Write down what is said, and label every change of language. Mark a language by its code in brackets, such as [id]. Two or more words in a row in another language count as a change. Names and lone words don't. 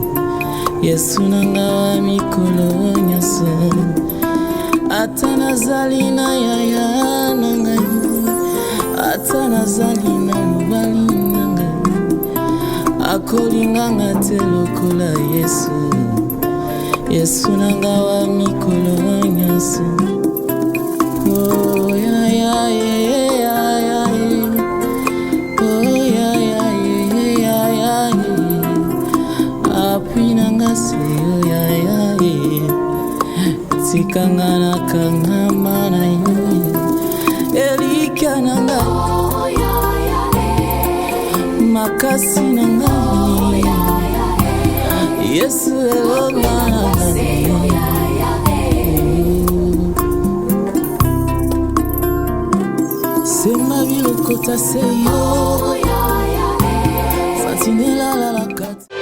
[ln] Yesu nanga wa mikolo nyonso, ata nazali na yaya nangai, ata nazali na mobali nangai, akolinganga te lokola Yesu. Yesu nanga wa mikolo nyonso. [en] Oh yeah, yeah, yeah, yeah, yeah. Oh yeah, yeah, yeah, yeah, yeah, yeah. [ln] Apui nanga se [en] oh yeah, yeah, yeah. [ln] Tikangana kangamana yo. Elika nanga makasi nanga. Yesu elonga sema bilokota seyo Fatinela la kati.